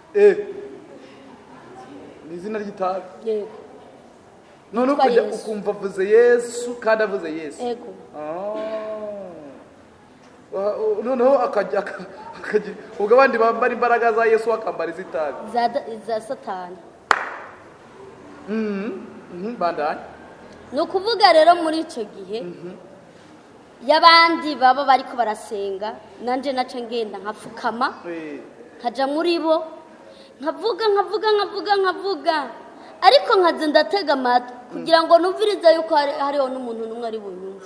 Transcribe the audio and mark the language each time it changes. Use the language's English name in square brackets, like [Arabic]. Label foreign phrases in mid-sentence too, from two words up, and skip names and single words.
[Rundi] Ni izina ry'itabi? Yego. None ukajya ukumva avuze Yesu kandi avuze Yesu. Yego. Noneho akajya ubwo abandi bambara imbaraga za Yesu akambara izitabi za Satani. Bandanye. Ni ukuvuga rero muri icyo gihe y'abandi baba bariko barasenga nanje naca ngenda nkafukama nkaja muri bo nkavuga ariko nkaze ndatega amatwi kugira ngo numvirize yuko hariho n'umuntu n'umwe ari bunyumve.